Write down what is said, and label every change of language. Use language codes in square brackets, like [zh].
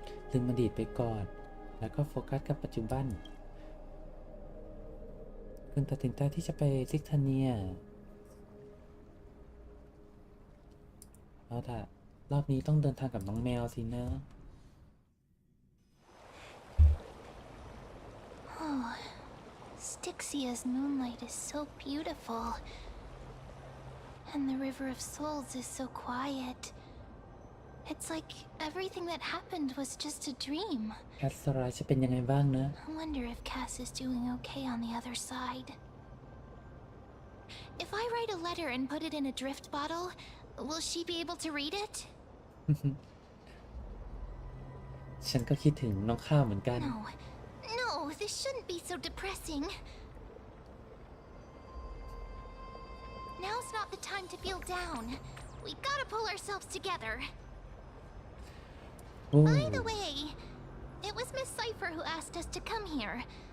[th] ลืมอดีตไปก่อนแล้วก็โฟกัสกับปัจจุบันคุณตัดสินใจที่จะไปซิกทาเนียเอาล่ะรอบนี้ต้องเดินทางกับน้องแมวสินะ [en] Oh, Styxia's moonlight is so beautiful. And the River of Souls is so quiet. It's like everything that happened was just a dream. [th] แคสสไลด์จะเป็นยังไงบ้างนะ [en] I wonder if Cass is doing okay on the other side. If I write a letter and put it in a drift bottle, will she be able to read it? [th] ฉันก็คิดถึงน้องข้าวเหมือนกัน [en] No, this shouldn't be so depressing. Now's not the time to feel down. We gotta pull ourselves together. By the way, it was Miss Cipher who asked us to come here.